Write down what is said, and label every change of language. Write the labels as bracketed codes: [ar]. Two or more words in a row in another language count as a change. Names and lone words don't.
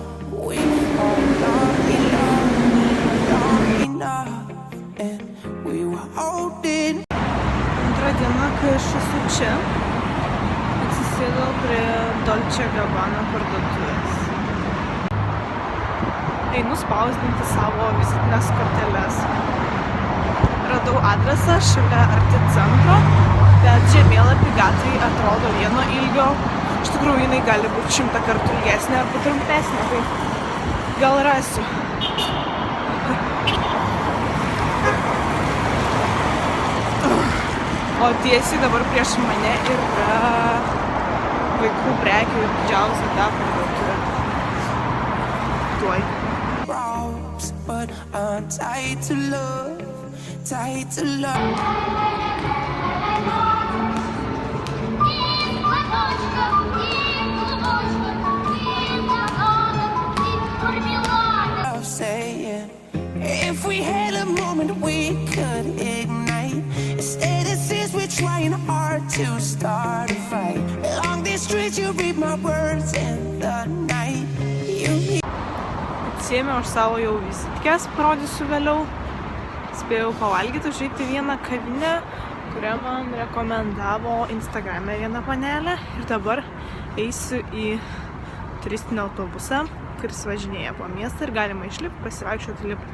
[en] We fought long enough, and we were holding. [lt] Antra diena, kai aš esu čia, atsisėdau prie Dolce Gabbana parduotuvės. Einu spausdinti savo vizitinės korteles. Radau adresą šalia arti centro, bet žemėlapį gatvėj atrodo vieno ilgio. Iš tikrųjų, jinai gali būti 100 kartų ilgesnė arba trumpesnė, tai gal rasiu. O tiesiai dabar prieš mane yra vaikų prekių didžiausia ta parduotuvė. Tuoj. [en] But I'm tied to love, tied to love. Saying if we had a moment we could ignite. Instead it seems we're trying hard to start a fight. Along these streets you read my words in the night. [lt] Atsiėmiau aš savo jau vizitkės, parodysiu vėliau. Spėjau pavalgyti, užeiti vieną kavinę, kurią man rekomendavo Instagrame viena panelė. Ir dabar eisiu į turistinį autobusą, kuris važinėja po miestą ir galima išlipti, pasivaikščioti lipti.